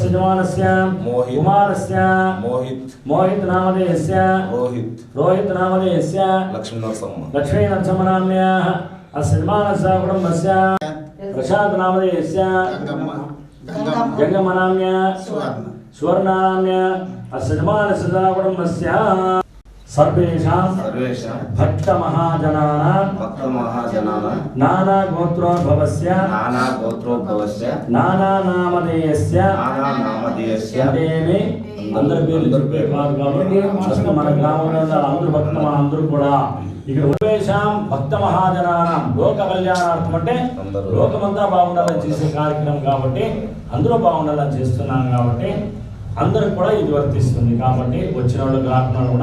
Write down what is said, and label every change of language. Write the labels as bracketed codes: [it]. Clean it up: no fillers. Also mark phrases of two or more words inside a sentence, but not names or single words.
[sa] జవానస్య కుమారస్య మోహిత్ నామధేయస్య రోహిత్ నామధేయస్య లక్ష్మీనరసింహనామ్యాః అస్మానస్య కుటుంబస్య ప్రసాద్ నామధేయస్య జంగమనామ్య సువర్ణామ్య అస్మానస్య కుటుంబస్య सर्वेषां भक्त महाजनानां नाना गोत्रोद्भवस्य नाना नामधेयस्य देवी [te] అందరి పేర్లు చెప్పే కాదు కాబట్టి ఫస్ట్ మన గ్రామంలో ఉన్న అందరూ అందరూ కూడా ఇక్కడ ఉపవేశం [sa] భక్త మహాజనానం లోక కళ్యాణార్థం [te] అంటే లోకమంతా బాగుండాలని చేసే కార్యక్రమం కాబట్టి అందరూ బాగుండాలని చేస్తున్నాం కాబట్టి అందరికి కూడా ఇది వర్తిస్తుంది కాబట్టి వచ్చిన వాళ్ళు రాకుండా కూడా